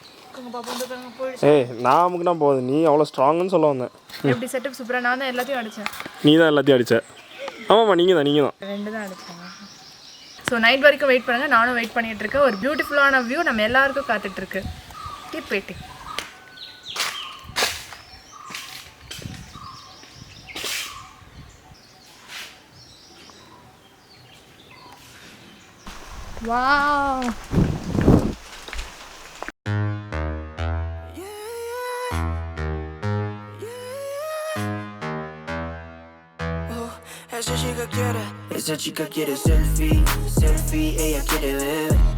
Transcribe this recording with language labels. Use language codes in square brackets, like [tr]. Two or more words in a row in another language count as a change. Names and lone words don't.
[ta] ஏய் நான் அமுக்குனா போகுது, நீ அவ்வளோ ஸ்ட்ராங்குன்னு சொல்ல வந்தேன். எப்படி செட்டப் சூப்பராக? நான் தான் எல்லாத்தையும் அடித்தேன். நீ தான் எல்லாத்தையும் அடித்த? ஆமாம்மா, நீங்கள் தான் 2 தான் அடித்தேன். [en] so night [ta] வரைக்கும் வெயிட் பண்ணுங்கள், நானும் வெயிட் பண்ணிகிட்ருக்கேன். ஒரு பியூட்டிஃபுல்லான வியூ நம்ம எல்லாருக்கும் காத்துட்ருக்கு. [en] keep waiting. Wow. [es] Esa chica quiere selfie, ella quiere beber.